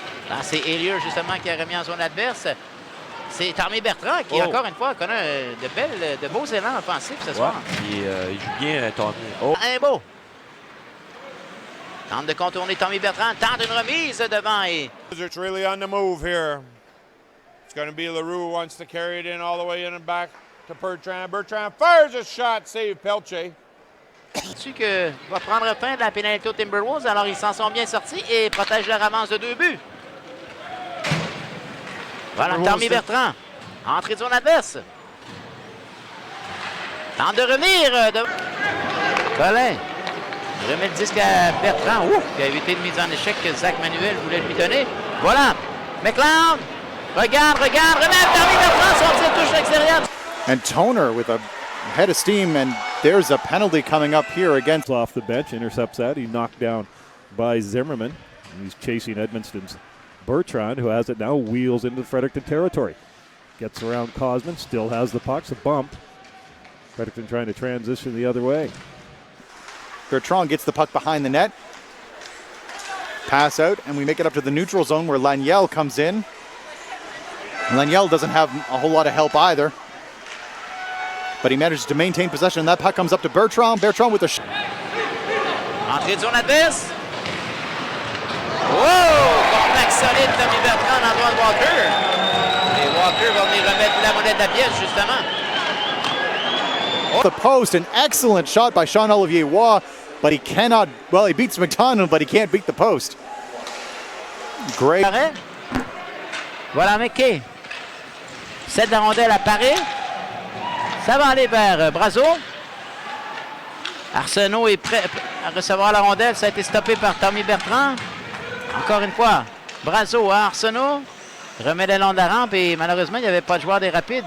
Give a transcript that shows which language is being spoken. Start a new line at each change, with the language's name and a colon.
French: Là, c'est Elier justement qui a remis en zone adverse. C'est Tommy Bertrand qui, encore une fois, connaît de beaux élans offensifs ce soir. Il joue bien, Tommy. Un beau. Tente de contourner Tommy Bertrand. Tente une remise devant et...
English: It's really on the move here. It's going to be Leroux wants to carry it in all the way in and back to Bertrand. Bertrand fires a shot, save Pelche.
French: Tu que va prendre fin de la pénalité aux Timberwolves, alors ils s'en sont bien sortis et protègent leur avance de 2 buts. Voilà Tommy Bertrand. Entrée de zone adverse. Tente de revenir. Collin. Remet le disque à Bertrand. Ouf, qui a évité une mise en échec que Zach Manuel voulait lui donner. Voilà. McLeod. Regarde. Remet Tommy Bertrand. Son tir touche l'extérieur.
English: And Toner with a head of steam, and there's a penalty coming up here against. Off the bench, intercepts that. He knocked down by Zimmerman. And he's chasing Edmundston's Bertrand, who has it now, wheels into Fredericton territory. Gets around Cosman, still has the puck, a bump. Fredericton trying to transition the other way. Bertrand gets the puck behind the net. Pass out, and we make it up to the neutral zone where Laniel comes in. Laniel doesn't have a whole lot of help either. But he manages to maintain possession, and that puck comes up to Bertrand. Bertrand with a shot.
French: Entrée de zone adverse. Wow! Contact solide, Tommy Bertrand en droit de Walker. Et Walker va venir remettre la monnaie de la pièce, justement.
English: The post, an excellent shot by Jean-Olivier Waugh, but he cannot, well, he beats McDonald, but he can't beat the post. Great.
French: Voilà McKay. Cède la rondelle à Paris. Ça va aller vers Brazo. Arsenault est prêt à recevoir la rondelle. Ça a été stoppé par Tommy Bertrand. Encore une fois, Brazo à Arsenault. Remet le long de la rampe et malheureusement, il n'y avait pas de joueur des rapides.